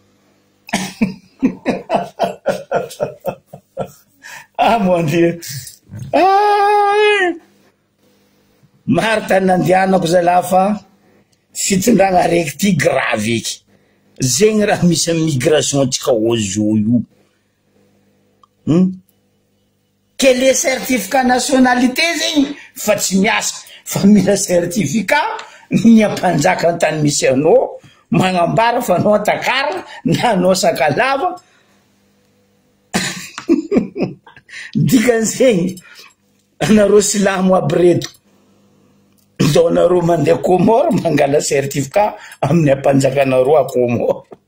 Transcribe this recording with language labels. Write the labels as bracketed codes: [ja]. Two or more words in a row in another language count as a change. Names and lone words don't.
[fr] Mon Dieu. [mg] Marta nandianako zala fa fitondragna raiky ty grave eky. Zegny raha misy amin'ny migration tsika ozo io. [fr] Quel est certificat nationalité [mg] zegny fa tsy miasa fa mila certificat ny ampanjaka antany misy anao magnambara fa anao Takara na anao Sakalava. Dikan'izegny anareo silamo aby reto zao anareo mandeha Comore mangala certificat amin'ny ampanjakanareo a Comore.